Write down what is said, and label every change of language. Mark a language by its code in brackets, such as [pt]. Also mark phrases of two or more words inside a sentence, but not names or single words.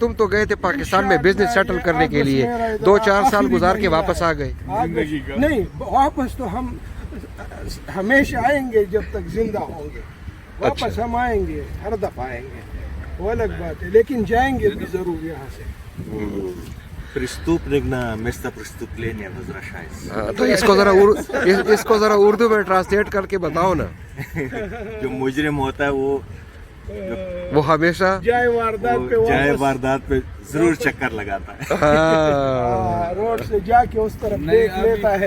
[hi] तुम तो गए थे पाकिस्तान में बिजनेस सेटल करने के लिए, 2-4 साल गुजार के वापस आ गए। नहीं, वापस तो हम हमेशा आएंगे जब तक जिंदा होंगे। वापस अच्छा। हम आएंगे, हर दफा आएंगे, वो अलग बात है, लेकिन जाएंगे भी जरूर यहाँ से। [ru] Преступник место преступления возвращается. [hi] तो इसको जरा उर्दू में ट्रांसलेट करके बताओ ना। जो मुजरिम होता है वो हमेशा जाए वारदात पे जाए वापस वारदात पे जरूर चक्कर लगाता है। रोड से जाके उस तरफ देख लेता है।